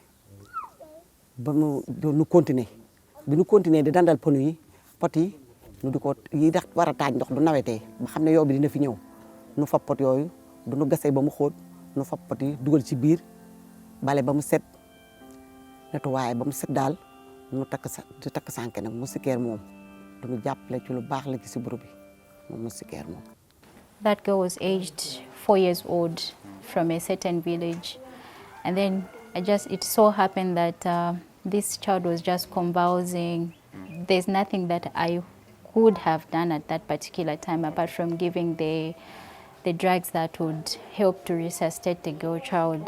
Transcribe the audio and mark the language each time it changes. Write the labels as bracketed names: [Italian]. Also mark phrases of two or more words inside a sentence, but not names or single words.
[Wolof] ba nu continuer bi nu continuer di dandal pënu yi pot yi nu di ko yi dax war a taaj ndox du nawetee ba xam ne yow bi dina fi ñëw nu fab pot yooyu du nu gasee ba mu xóot nu fab pot yi dugal ci biir bale ba mu set nettoyé ba mu set daal nu takk sànke nag moustiquaire moom du nu jàppale ci lu baax la ci sibbiru bi moom moustiquaire moom. [English] That girl was aged 4 years old from a certain village, and then it so happened that this child was just convulsing. There's nothing that I could have done at that particular time apart from giving the drugs that would help to resuscitate the girl child.